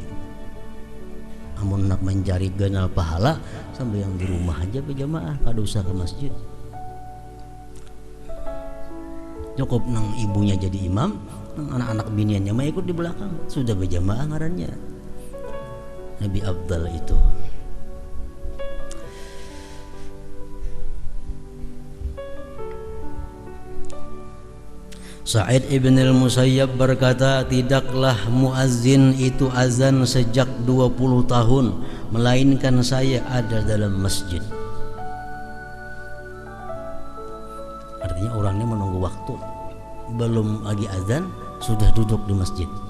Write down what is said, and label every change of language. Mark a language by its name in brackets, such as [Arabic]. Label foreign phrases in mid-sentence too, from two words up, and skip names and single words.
[Banjar] Amun nak mencari ganal pahala sembahyang di rumah aja berjamaah, kada usah ke masjid. Cukup nang ibunya jadi imam, nang anak-anak biniannya mah ikut di belakang, sudah berjamaah ngarannya. [Indonesian] Lebih afdal itu. Sa'id ibn al-Musayyab berkata, tidaklah muazzin itu azan sejak 20 tahun melainkan saya ada dalam masjid. Artinya orangnya menunggu waktu, belum lagi azan sudah duduk di masjid.